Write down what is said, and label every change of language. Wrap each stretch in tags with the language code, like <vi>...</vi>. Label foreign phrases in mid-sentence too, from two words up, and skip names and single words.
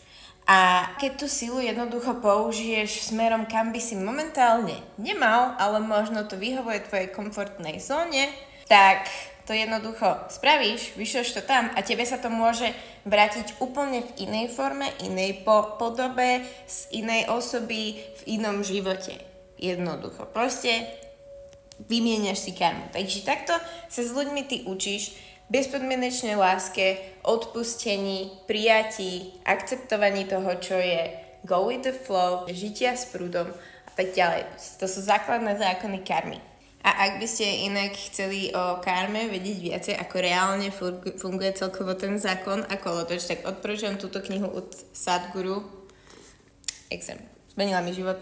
<sk>A keď tú silu jednoducho použiješ smerom, kam by si momentálne nemal, ale možno to vyhovuje tvojej komfortnej zóne, tak to jednoducho spravíš, vyšleš to tam a tebe sa to môže vrátiť úplne v inej forme, inej podobe, z inej osoby, v inom živote. Jednoducho. Proste vymieňaš si karmu. Takže takto sa s ľuďmi ty učíš bezpodmienečnej láske, odpustení, prijatí, akceptovaní toho, čo je</sk> <en>go with the flow,</en> <sk>žitia s prúdom a tak ďalej. To sú základné zákony karmy. A ak by ste inak chceli o karme vedieť viacej, ako reálne funguje celkovo ten zákon a kolotoč, tak odporúčam túto knihu od Sadhguru. Extrém. Zmenila mi život.</sk>